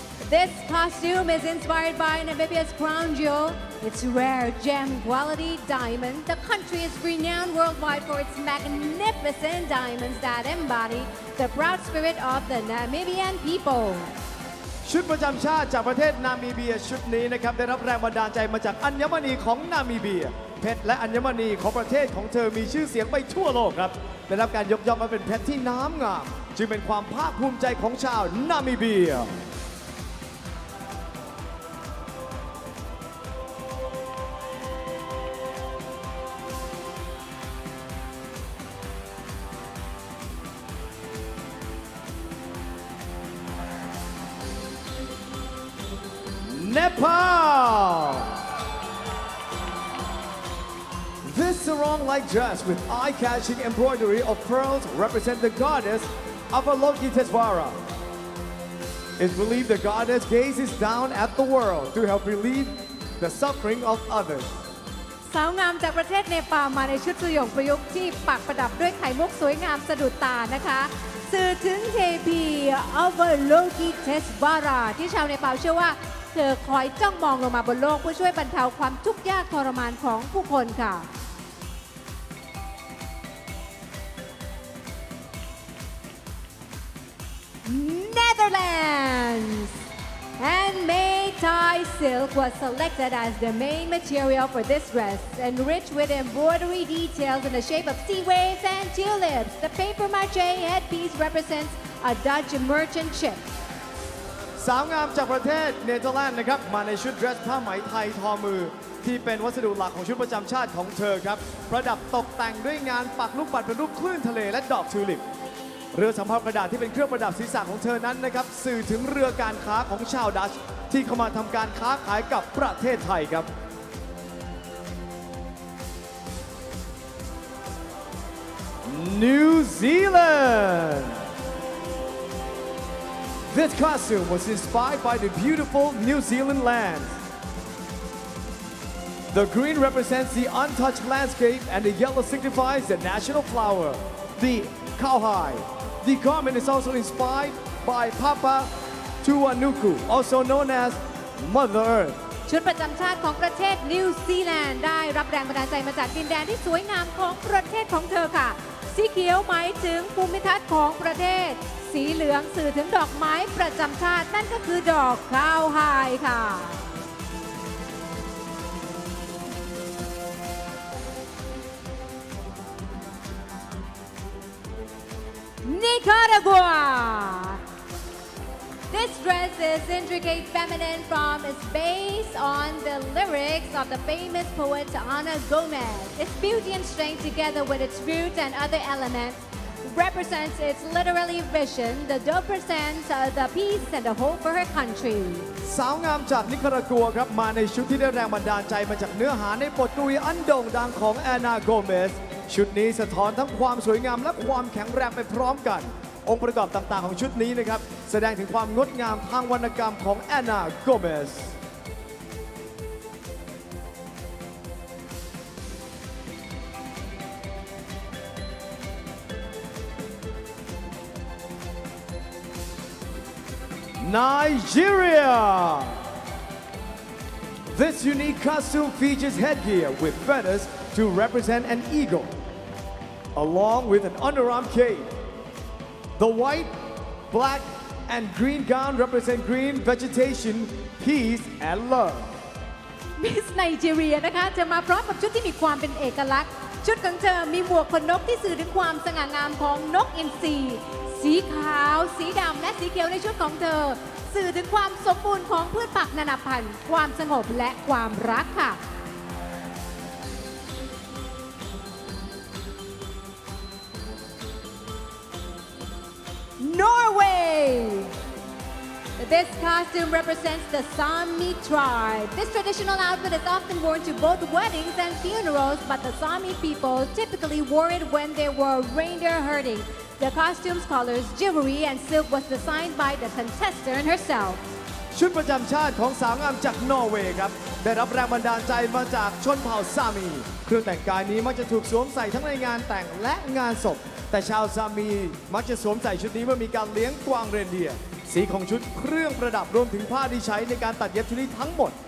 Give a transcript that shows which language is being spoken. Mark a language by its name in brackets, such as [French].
[English] This costume is inspired by Namibia's crown jewel, its rare gem quality diamond. The country is renowned worldwide for its magnificent diamonds that embody the proud spirit of the Namibian people. [Thai] ชุดประจำชาติจากประเทศนามิเบียชุดนี้นะครับได้รับแรงบันดาลใจมาจากอัญมณีของนามิเบีย เพชรและอัญมณีของประเทศของเธอมีชื่อเสียงไปทั่วโลกครับได้รับการยกย่องว่าเป็นเพชรที่น้ำงามจึงเป็นความภาคภูมิใจของชาวนามิเบียNepal. [English] This sarong-like dress with eye-catching embroidery of pearls represents the goddess Avalokitesvara. It's believed the goddess gazes down at the world to help relieve the suffering of others. [Thai] สาวงามจากประเทศเนปาลมาในชุดสยองประยุกต์ที่ปักประดับด้วยไข่มุกสวยงามสะดุดตานะคะสื่อถึงเทพี อวโลกิเทสวาราที่ชาวเนปาลเชื่อว่าเธอคอยจ้องมองลงมาบนโลกเพื่อช่วยบรรเทาความทุกข์ยากทรมานของผู้คนค่ะ [English] Netherlands Handmade Thai silk was selected as the main material for this dress, enriched with embroidery details in the shape of sea waves and tulips. The papier-mâché headpiece represents a Dutch merchant ship. [Thai] สาวงามจากประเทศเนเธอร์แลนด์นะครับมาในชุดเดรสผ้าไหมไทยทอมือที่เป็นวัสดุหลักของชุดประจำชาติของเธอครับประดับตกแต่งด้วยงานปักลูกปัดเป็นรูปคลื่นทะเลและดอกทิวลิปเรือสำเภากระดาษที่เป็นเครื่องประดับศีรษะของเธอนั้นนะครับสื่อถึงเรือการค้าของชาวดัชที่เข้ามาทำการค้าขายกับประเทศไทยครับNew Zealand. [English] This costume was inspired by the beautiful New Zealand land. The green represents the untouched landscape and the yellow signifies the national flower, the cowhide. The garment is also inspired by Papa Tuanuku, also known as Mother Earth. [Thai] ชุดประจำชาติของประเทศนิวซีแลนด์ได้รับแรงบันดาลใจมาจากดินแดนที่สวยงามของประเทศของเธอค่ะ สีเขียวหมายถึงภูมิทัศน์ของประเทศสีเหลืองสื่อถึงดอกไม้ประจำชาตินั่นก็คือดอกข้าวไฮค่ะนิคารากัว [English] This dress is intricate feminine from its based on the lyrics of the famous poet Ana Gomez. Its beauty and strength together with its roots and other elements represents its literary vision. The doe presents the peace and the hope for her country. [Thai] สาวงามจากนิคารากัวครับมาในชุดที่ได้แรงบันดาลใจมาจากเนื้อหาในบทกวีอันโด่งดังของแอนนาโกเมสชุดนี้สะท้อนทั้งความสวยงามและความแข็งแรงไปพร้อมกัน องค์ประกอบต่างๆของชุดนี้นะครับแสดงถึงความงดงามทางวรรณกรรมของแอนนาโกเมสNigeria. [English] This unique costume features headgear with feathers to represent an eagle, along with an underarm cape. The white, black, and green gown represent green vegetation, peace, and love. [Thai] Miss Nigeria นะคะจะมาพร้อมกับชุดที่มีความเป็นเอกลักษณ์ชุดของเธอมีหมวกขนนกที่สื่อถึงความสง่างามของนกอินทรีสีขาวสีดำและสีเขียวในชุดของเธอสื่อถึงความสมบูรณ์ของพืชผักนานาพันธุ์ความสงบและความรักค่ะNorway. [English] This costume represents the Sami tribe. This traditional outfit is often worn to both weddings and funerals, but the Sami people typically wore it when they were reindeer herding. The costume's colors, jewelry, and silk was designed by the contestant herself. [Thai] ชุดประจำชาติของสาวงามจากนอร์เวย์ครับได้รับแรงบันดาลใจมาจากชนเผ่าซามีเครื่องแต่งกายนี้มักจะถูกสวมใส่ทั้งในงานแต่งและงานศพแต่ชาวซามี มักจะสวมใส่ชุดนี้เมื่อมีการเลี้ยงกวางเรนเดียร์สีของชุดเครื่องประดับรวมถึงผ้าที่ใช้ในการตัดเย็บชุดนี้ทั้งหมด